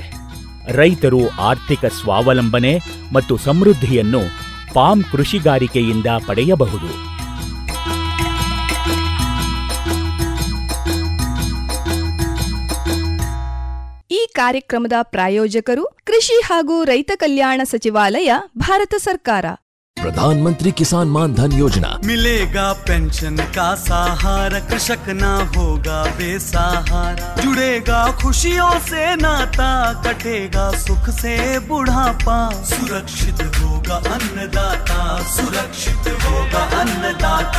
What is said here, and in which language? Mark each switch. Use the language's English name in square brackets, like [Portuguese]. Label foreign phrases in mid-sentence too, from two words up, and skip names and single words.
[Kannada] ರೈತರು ಆರ್ಥಿಕ ಸ್ವಾವಲಂಬನೆ ಮತ್ತು ಸಮೃದ್ಧಿಯನ್ನು ಪಾಮ್ ಕೃಷಿಗಾರಿಕೆಯಿಂದ ಪಡೆಯಬಹುದು. ಈ ಕಾರ್ಯಕ್ರಮದ ಪ್ರಾಯೋಜಕರು ಕೃಷಿ ಹಾಗೂ ರೈತ ಕಲ್ಯಾಣ ಸಚಿವಾಲಯ, ಭಾರತ ಸರ್ಕಾರ. [Hindi] प्रधानमंत्री किसान मान धन योजना। मिलेगा पेंशन का सहारा, कृषक ना होगा बेसहारा, जुड़ेगा खुशियों से नाता, कटेगा सुख से बुढ़ापा, सुरक्षित होगा अन्नदाता, सुरक्षित होगा अन्नदाता।